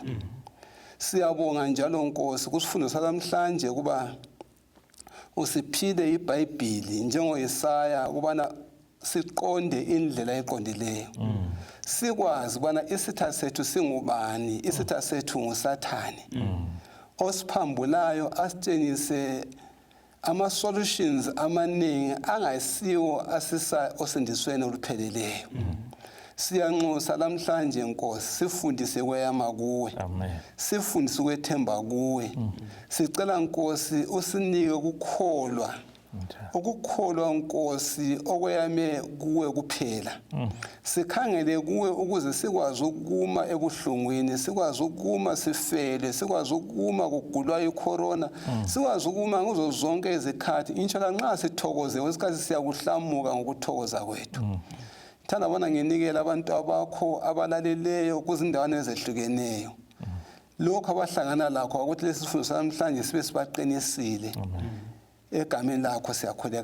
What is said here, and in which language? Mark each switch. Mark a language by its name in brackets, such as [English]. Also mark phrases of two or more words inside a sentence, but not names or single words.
[North Ndebele] Siyabonga njalo Nkosi kusifundo salamhlanje kuba usiphile iBhayibheli njengoYesaya ubana siqonde indlela eqondileyo. Sikwazi ubana isitha sethu singubani, isitha sethu nguSathane. Osiphambulayo asitshengise ama-solutions amaningi angayisiwo asisa osindisweni olupheleleyo. Siyanxusa namhlanje Nkosi sifundise kweyama kuwe. Amen. Sifundise kwethemba kuwe. Sicela Nkosi usinike ukukholwa. Ukukholwa Nkosi okweyame kuwe kuphela. Sikhangele kuwe ukuze sikwazi ukuma ebuhlungwini, sikwazi ukuma sifele, sikwazi ukuma kugulwa icorona, sikwazi ukuma kuzo zonke izikhathi. Inshallah nxa sithokoze wesikhathi siyakuhlamuka ngokuthokoza kwethu. Thanda bona nginikela abantu abakho abalaleleyo kuzindawana ezehlukeneyo. Lokho abahlangana lakho ukuthi lesi sifundo namhlanje sibe sibaqinisile. Egameni lakho siyakhuleka.